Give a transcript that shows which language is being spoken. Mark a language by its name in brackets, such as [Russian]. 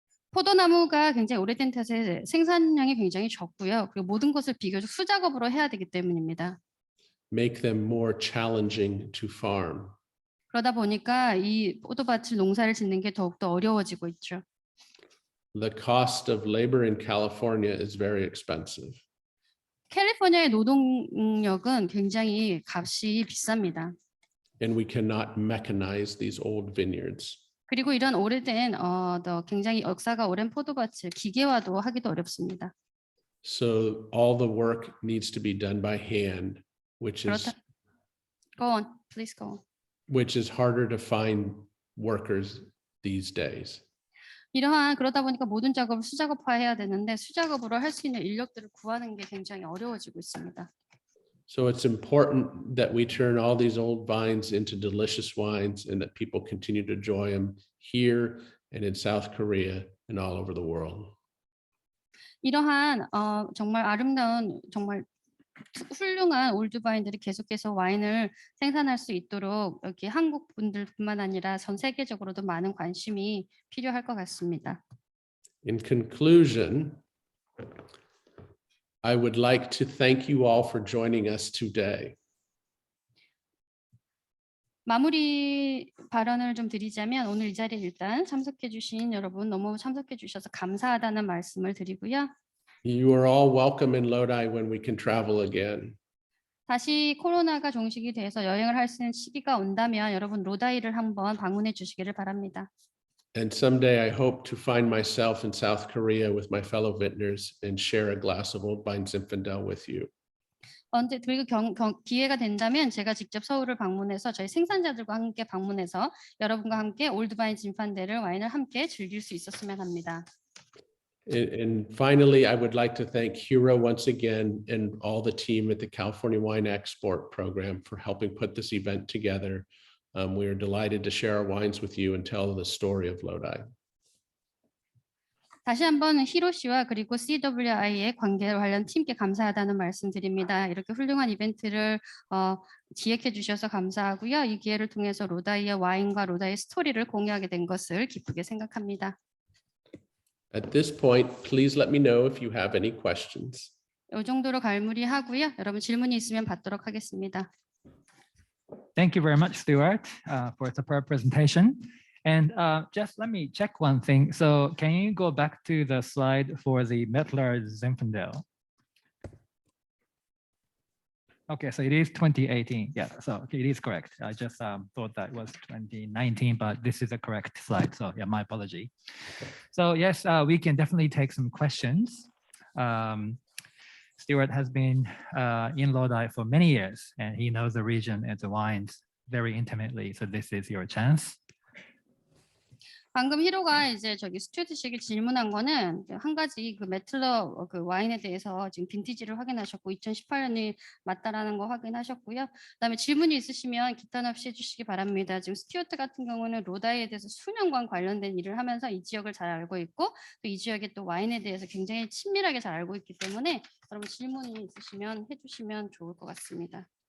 [Korean] 포도나무가 굉장히 오래된 탓에 생산량이 굉장히 적고요. 그리고 모든 것을 비교적 수작업으로 해야 되기 때문입니다. [English] Make them more challenging to farm. [Korean] 그러다 보니까 이 포도밭을 농사를 짓는 게 더욱더 어려워지고 있죠. [English] The cost of labor in California is very expensive. [Korean] 캘리포니아의 노동력은 굉장히 값이 비쌉니다. [English] and we cannot mechanize these old vineyards. [Korean] 그리고 이런 오래된 굉장히 역사가 오랜 포도밭을 기계화도 하기도 어렵습니다. [English] So all the work needs to be done by hand, which is [Korean] 그렇다. [English] Go on, please go on. which is harder to find workers these days. [Korean] 그러다 보니까 모든 작업을 수작업화해야 되는데 수작업으로 할 수 있는 인력들을 구하는 게 굉장히 어려워지고 있습니다. [English] So it's important that we turn all these old vines into delicious wines and that people continue to enjoy them here and in South Korea and all over the world. [Korean] 이러한 정말 아름다운 정말 훌륭한 올드바인들이 계속해서 와인을 생산할 수 있도록 여기 한국 분들뿐만 아니라 전 세계적으로도 많은 관심이 필요할 것 같습니다. [English] In conclusion, I would like to thank you all for joining us today. [Korean] 마무리 발언을 좀 드리자면 오늘 이 자리에 일단 참석해 주신 여러분 너무 참석해 주셔서 감사하다는 말씀을 드리고요. [English] You are all welcome in Lodi when we can travel again. [Korean] 다시 코로나가 종식이 돼서 여행을 할 수 있는 시기가 온다면 여러분 로다이를 한번 방문해 주시기를 바랍니다. [English] And someday I hope to find myself in South Korea with my fellow vintners and share a glass of Old Vine Zinfandel with you. [Korean] 그리고 기회가 된다면 제가 직접 서울을 방문해서 저희 생산자들과 함께 방문해서 여러분과 함께 올드바인 진판대를 와인을 함께 즐길 수 있었으면 합니다. [English] And finally, I would like to thank Hiro once again and all the team at the California Wine Export Program for helping put this event together. We are delighted to share our wines with you and tell the story of Lodi. [Korean] 다시 한번 히로 씨와 그리고 CWI의 관계 관련 팀께 감사하다는 말씀드립니다. 이렇게 훌륭한 이벤트를 기획해 주셔서 감사하고요. 이 기회를 통해서 로다이의 와인과 로다이의 스토리를 공유하게 된 것을 기쁘게 생각합니다. [English] At this point, please let me know if you have any questions. [Korean] 이 정도로 갈무리하고요. 여러분 질문이 있으면 받도록 하겠습니다. [English] Thank you very much, Stuart, for a superb presentation. And just let me check one thing. So can you go back to the slide for the Mettler Zinfandel? Okay, so it is 2018. Yeah, so it is correct. I just thought that was 2019, but this is a correct slide. So yeah, my apology. So yes, we can definitely take some questions. Stuart has been in Lodi for many years, and he knows the region and the wines very intimately. So this is your chance. [Korean] 방금 히로가 이제 저기 스튜어트 씨에게 질문한 거는 한 가지 그 메틀러 그 와인에 대해서 지금 빈티지를 확인하셨고 2018년이 맞다라는 거 확인하셨고요. 그다음에 질문이 있으시면 기탄 없이 해주시기 바랍니다. 지금 스튜어트 같은 경우는 로다이에 대해서 수년간 관련된 일을 하면서 이 지역을 잘 알고 있고 또 이 지역의 또 와인에 대해서 굉장히 친밀하게 잘 알고 있기 때문에 여러분 질문이 있으시면 해주시면 좋을 것 같습니다.